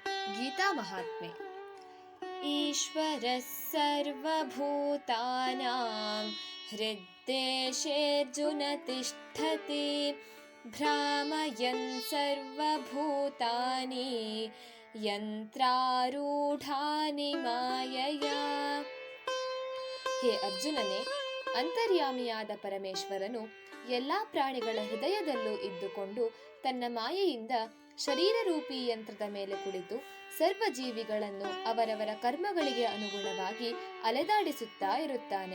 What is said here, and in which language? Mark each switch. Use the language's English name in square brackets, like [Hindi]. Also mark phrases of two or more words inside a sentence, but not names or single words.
[Sanskrit] ಗೀತಾ ಮಹಾತ್ಮೆ. ಈಶ್ವರಃ ಸರ್ವಭೂತಾನಾಂ ಹೃದ್ದೇಶೇರ್ಜುನ ತಿಷ್ಠತಿ ಭ್ರಾಮಯನ್ ಸರ್ವಭೂತಾನಿ ಯಂತ್ರಾರೂಢಾನಿ ಮಾಯಯಾ. [Kannada] ಹೇ ಅರ್ಜುನನೇ, ಅಂತರ್ಯಾಮಿಯಾದ ಪರಮೇಶ್ವರನು ಎಲ್ಲ ಪ್ರಾಣಿಗಳ ಹೃದಯದಲ್ಲೂ ಇದ್ದುಕೊಂಡು ತನ್ನ ಮಾಯೆಯಿಂದ ಶರೀರರೂಪಿ ಯಂತ್ರದ ಮೇಲೆ ಕುಳಿತು ಸರ್ವ ಜೀವಿಗಳನ್ನು ಅವರವರ ಕರ್ಮಗಳಿಗೆ ಅನುಗುಣವಾಗಿ ಅಲೆದಾಡಿಸುತ್ತಾ ಇರುತ್ತಾನೆ.